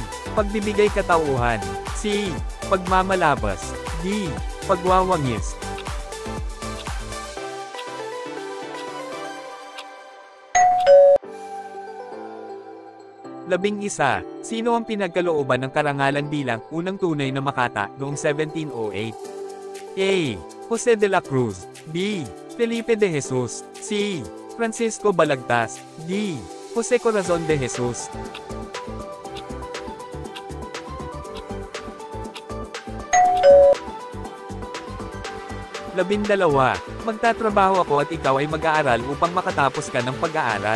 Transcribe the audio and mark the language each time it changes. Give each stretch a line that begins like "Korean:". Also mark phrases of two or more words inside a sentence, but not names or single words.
Filipino: Pagbibigay katauhan. C. Pagmamalabas. D. Pagwawangis. Labing isa, sino ang pinagkalooban ng karangalan bilang unang tunay na Makata noong 1708? A. Jose de la Cruz. B. Felipe de Jesus. C. Francisco Balagtas. D. Jose Corazon de Jesus. Labindalawa, magtatrabaho ako at ikaw ay mag-aaral upang makatapos ka ng pag-aaral.